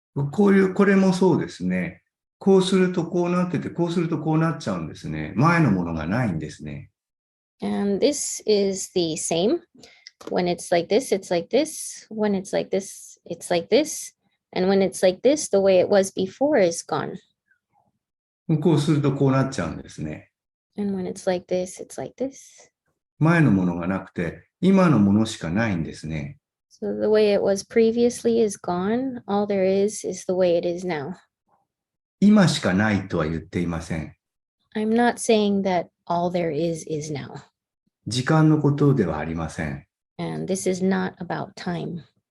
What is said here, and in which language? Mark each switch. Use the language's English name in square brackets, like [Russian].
[Japanese] これもそうですね。こうするとこうなってて、こうするとこうなっちゃうんですね。前のものがないんですね。 [English] And this is the same. When it's like this, it's like this. When it's like this, it's like this. And when it's like this, the way it was before is gone. [Japanese] こうするとこうなっちゃうんですね。 [English] And when it's like this, it's like this. [Japanese] 前のものがなくて、今のものしかないんですね。 [English] So the way it was previously is gone. All there is the way it is now. [Japanese] 今しかないとは言っていません。 [English] I'm not saying that all there is now. [Japanese] 時間のことではありません。 [English] And this is not about time.